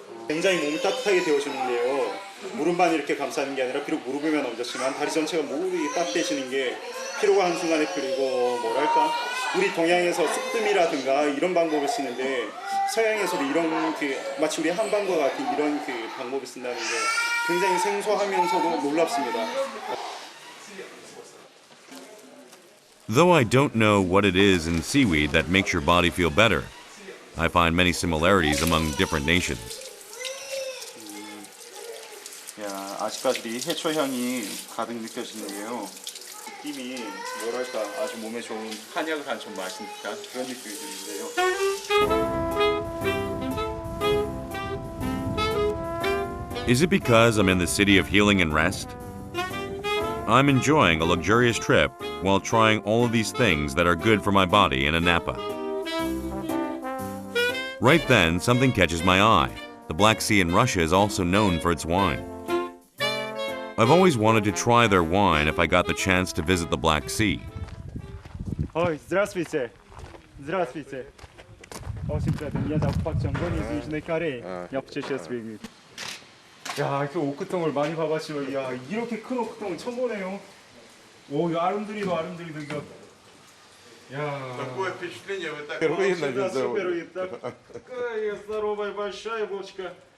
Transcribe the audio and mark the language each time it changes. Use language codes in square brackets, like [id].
[ko] 굉장히 몸이 따뜻하게 데워주는데요. 무릎만 이렇게 감싸는 게 아니라 비록 무릎에만 얹었지만 다리 전체가 모두 따뜻해지는 게 피로가 한순간에 풀리고 뭐랄까 우리 동양에서 쑥뜸이라든가 이런 방법을 쓰는데 서양에서도 이런 그 마치 우리 한방과 같은 이런 그 방법을 쓴다는 게 굉장히 생소하면서도 놀랍습니다. [en] Though I don't know what it is in seaweed that makes your body feel better, I find many similarities among different nations. [ko] 아직까지도 이 해초 향이 가득 느껴지는데요. 느낌이 뭐랄까 아주 몸에 좋은 한약을 한 점 마신 듯한 그런 느낌이 드는데요. [en] Is it because I'm in the city of healing and rest? I'm enjoying a luxurious trip while trying all of these things that are good for my body in Anapa. Right then, something catches my eye. The Black Sea in Russia is also known for its wine. I've always wanted to try their wine if I got the chance to visit the Black Sea. [ru] Здравствуйте. Здравствуйте. Очень приятно. Меня зовут Пак Чангон из Южной Кореи. Я путешественник. [ko] 야, 이렇게 오크통을 많이 봐봤지만, 야, 이렇게 큰 오크통은 처음 보네요. 오, 이 아름드리도 이거. 야. [ru] Такое впечатление вы так да, супер, и так. Какая здоровая большая бочка.